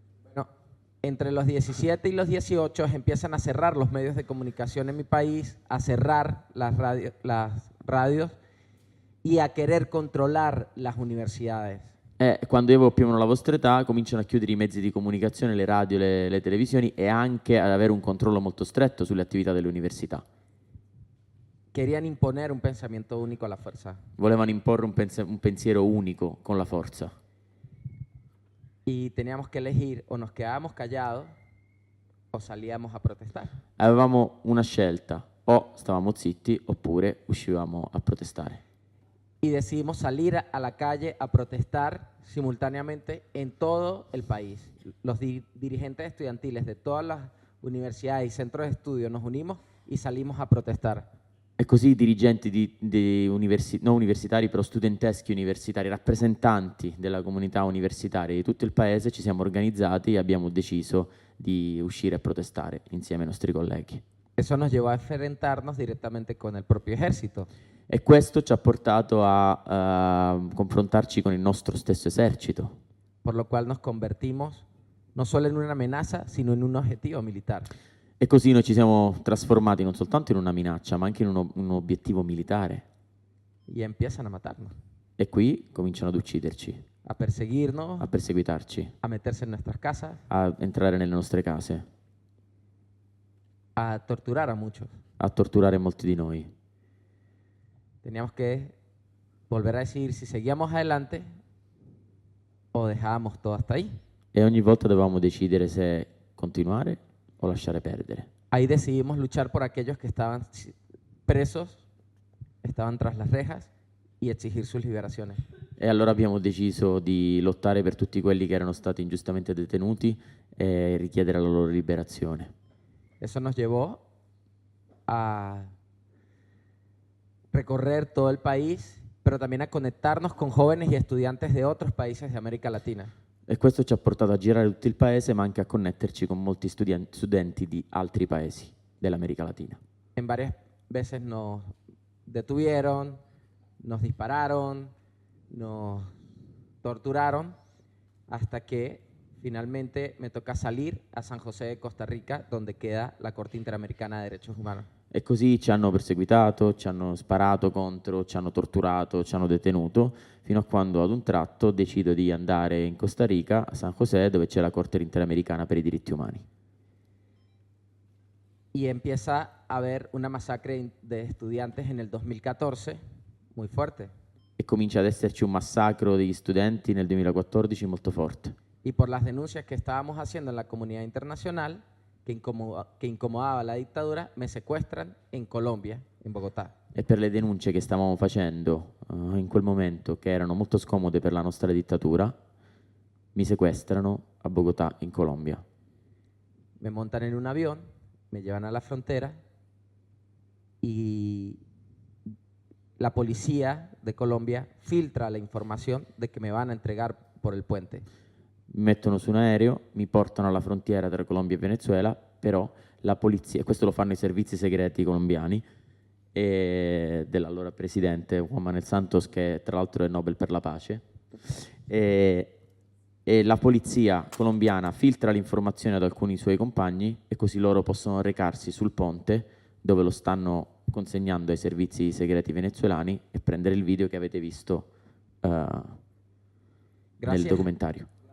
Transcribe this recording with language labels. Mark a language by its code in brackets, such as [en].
[es] Bueno, entre los 17 y los 18 empiezan a cerrar los medios de comunicación en mi país, a cerrar las radios y a querer controlar las universidades. [it] Quando io avevo più o meno la vostra età, cominciano a chiudere i mezzi di comunicazione, le radio, le televisioni e anche ad avere un controllo molto stretto sulle attività delle università. [es] Querían imponer un pensamiento único a la fuerza. [it] Volevano imporre un pensiero unico con la forza. [es] Y teníamos que elegir o nos quedábamos callados o salíamos a protestar. [it] Avevamo una scelta, o stavamo zitti oppure uscivamo a protestare. [es] Y decidimos salir a la calle a protestar simultáneamente en todo el país. Los dirigentes estudiantiles de todas las universidades y centros de estudio nos unimos y salimos a protestar. [it] E così i dirigenti non universitari, però studenteschi universitari, rappresentanti della comunità universitaria di tutto il paese, ci siamo organizzati e abbiamo deciso di uscire a protestare insieme ai nostri colleghi. [es] Eso nos llevó a enfrentarnos directamente con el propio ejército. [it] E questo ci ha portato a confrontarci con il nostro stesso esercito. [es] Por lo cual nos convertimos no solo en una amenaza, sino en un objetivo militar. [it] E così noi ci siamo trasformati non soltanto in una minaccia, ma anche in un obiettivo militare. [es] Y empiezan a matarnos, [it] E qui cominciano ad ucciderci, [es] a perseguirnos, [it] a perseguitarci, [es] a meterse en nuestras casas, [it] a entrare nelle nostre case, [es] a torturar a muchos. [it] a torturare molti di noi. [es] Teníamos que volver a decidir si seguíamos adelante o dejábamos todo hasta ahí. [it] E ogni volta dovevamo decidere se continuare o lasciare perdere. [es] Ahí decidimos luchar por aquellos que estaban presos, estaban tras las rejas y exigir sus liberaciones. [it] E allora abbiamo deciso di lottare per tutti quelli che erano stati ingiustamente detenuti e richiedere la loro liberazione. [es] Eso nos llevó a recorrer todo el país, pero también a conectarnos con jóvenes y estudiantes de otros países de América Latina. [it] E questo ci ha portato a girare tutto il paese, ma anche a connetterci con molti studenti di altri paesi dell'America Latina. [es] En varias veces nos detuvieron, nos dispararon, nos torturaron, hasta que finalmente me toca salir a San José de Costa Rica, donde queda la Corte Interamericana de Derechos Humanos. [it] E così ci hanno perseguitato, ci hanno sparato contro, ci hanno torturato, ci hanno detenuto, fino a quando ad un tratto decido di andare in Costa Rica, a San José, dove c'è la Corte Interamericana per i diritti umani. [es] Y empieza a haber una masacre de estudiantes en el 2014 muy fuerte. [it] E comincia ad esserci un massacro degli studenti nel 2014 molto forte. [es] Y por las denuncias que estábamos haciendo en la comunidad internacional, que incomodaba la dictadura, me secuestran en Colombia, en Bogotá. [it] E per le denunce che stavamo facendo in quel momento, che erano molto scomode per la nostra dittatura, mi sequestrano a Bogotà, in Colombia. [es] Me montan en un avión, me llevan a la frontera y la policía de Colombia filtra la información de que me van a entregar por el puente. [it] Mi mettono su un aereo, mi portano alla frontiera tra Colombia e Venezuela, però la polizia, questo lo fanno i servizi segreti colombiani e dell'allora presidente Juan Manuel Santos, che tra l'altro è Nobel per la pace, e la polizia colombiana filtra l'informazione ad alcuni suoi compagni e così loro possono recarsi sul ponte dove lo stanno consegnando ai servizi segreti venezuelani e prendere il video che avete visto nel documentario.